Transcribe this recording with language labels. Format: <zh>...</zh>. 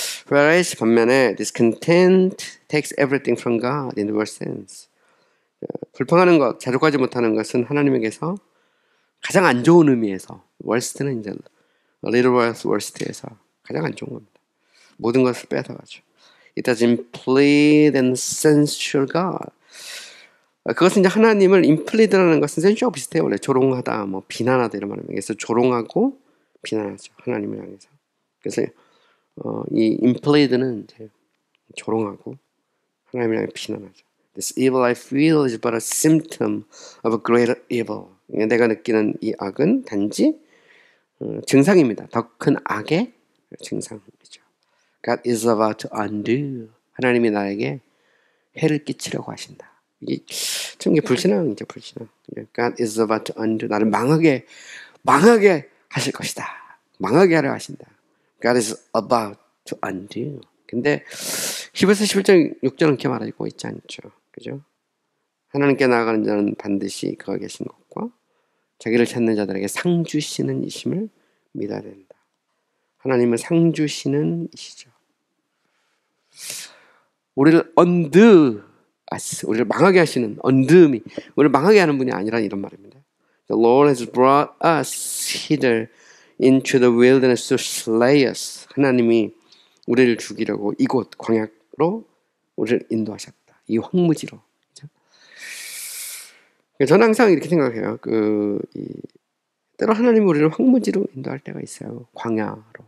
<en>Whereas</en> <ko>반면에</ko> <en>discontent takes everything from God in the worst sense.</en> <ko>불평하는 것, 자족하지 못하는 것은 하나님에게서 가장 안 좋은 의미에서, worst는 이제 little worst에서 가장 안 좋은 겁니다. 모든 것을 뺏어가죠.</ko> <en>It doesn't plead and censure God.</en> <ko>그것은 이제 하나님을 implead라는 것은 sensual 비슷해요. 원래 조롱하다, 비난하다 이런 말입니다. 그래서 조롱하고 비난하죠. 하나님을 향해서. 그래서 이 implead는 이제 조롱하고 하나님을 향해 비난하죠.</ko> <en>This evil I feel is but a symptom of a greater evil.</en> <ko>내가 느끼는 이 악은 단지 증상입니다. 더 큰 악의 증상이죠.</ko> <en>God is about to undo.</en> <ko>하나님이 나에게 해를 끼치려고 하신다. 이게 참 불신앙이죠, 불신앙.</ko> <en>God is about to undo.</en> <ko>나를 망하게 하실 것이다. 망하게 하려 하신다.</ko> <en>God is about to undo.</en> <ko>근데 히브리서 11장 6절은 이렇게 말하고 있지 않죠. 그죠? 하나님께 나아가는 자는 반드시 그가 계신 것과 자기를 찾는 자들에게 상 주시는 이심을 믿어야 된다. 하나님은 상 주시는 이시죠. 우리를</ko> <en>undo us,</en> <ko>우리를 망하게 하시는 undo이 우리를 망하게 하는 분이 아니라 이런 말입니다.</ko> <en>The Lord has brought us hither into the wilderness to slay us.</en> <ko>하나님이 우리를 죽이려고 이곳 광야로 우리를 인도하셨다. 이 황무지로. 그렇죠? 저는 항상 이렇게 생각해요. 때로 하나님이 우리를 황무지로 인도할 때가 있어요. 광야로.</ko>